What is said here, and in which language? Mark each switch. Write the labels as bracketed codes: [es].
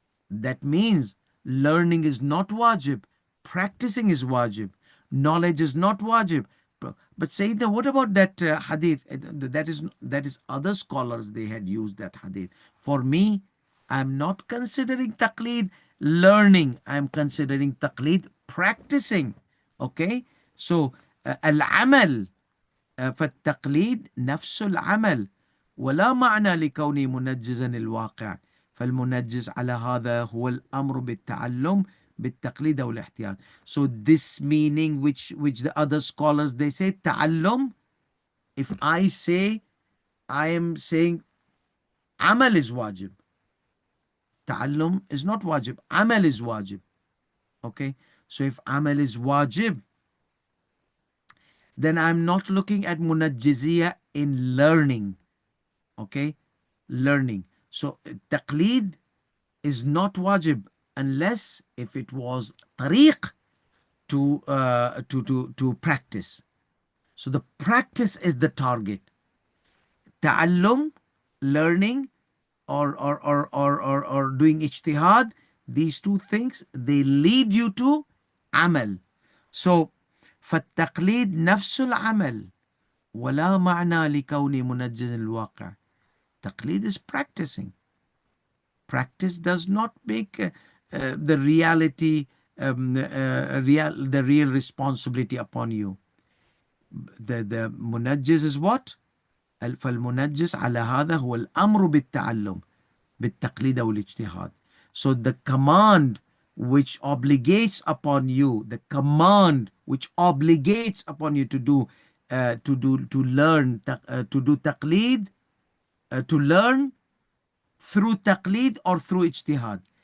[en] That means learning is not wajib, practicing is wajib, knowledge is not wajib. But Sayyidina, what about that hadith? That is other scholars, they had used that hadith. For me, I'm not considering taqleed learning. I'm considering taqleed practicing. [ar] Okay, so al-amal فالتقليد نفس العمل ولا معنى لكونه منجزا الواقع. فالمنجز على هذا هو الأمر بالتعلم بالتقليد أو الاحتياط. [en] So this meaning which the other scholars they say تعلم, if I say, I am saying عمل is wajib. تعلم is not wajib, عمل is wajib. Okay, so if عمل is wajib, then I'm not looking at munajjiziyah in learning. Okay, learning. So taqleed is not wajib unless if it was tariq to practice. So the practice is the target. Ta'allum, learning, or doing ijtihad, these two things, they lead you to amal. [ar] So فالتقليد نفس العمل ولا معنى لكون منجز الواقع. [en] Taqleed is practicing. Practice does not make the reality, the real responsibility upon you. The munajjiz is what? [ar] فالمنجز على هذا هو الأمر بالتعلم بالتقليد أو الاجتهاد. [en] So the command which obligates upon you, the command which obligates upon you to do, to learn, to do taqleed, to learn through taqleed or through ijtihad.